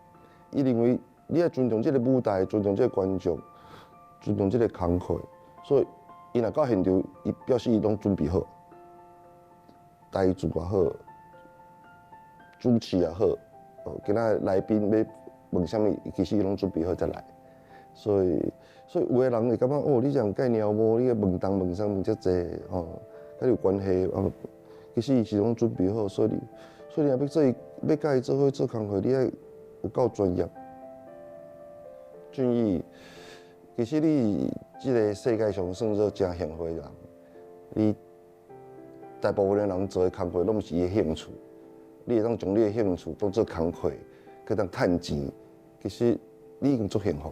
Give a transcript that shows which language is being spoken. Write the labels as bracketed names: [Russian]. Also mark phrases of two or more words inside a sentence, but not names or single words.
[Min Nan Chinese] 伊认为你爱尊重这个舞台，尊重这个观众，尊重这个工课，所以伊若到现场，伊表示伊拢准备好，台词也好，主持也好，今仔来宾要问啥物，其实伊拢准备好再来。所以有个人会感觉哦，你这样介鸟毛，你个问东问西问遮济，甲你有关系。其实伊是拢准备好，所以你若要甲伊做伙做工课，你爱有够专业。俊逸，其实你即个世界上算做真幸福的人，你大部分的人做的工课拢是伊的兴趣，你会当将你的兴趣当做工课，去当趁钱，其实你已经足幸福。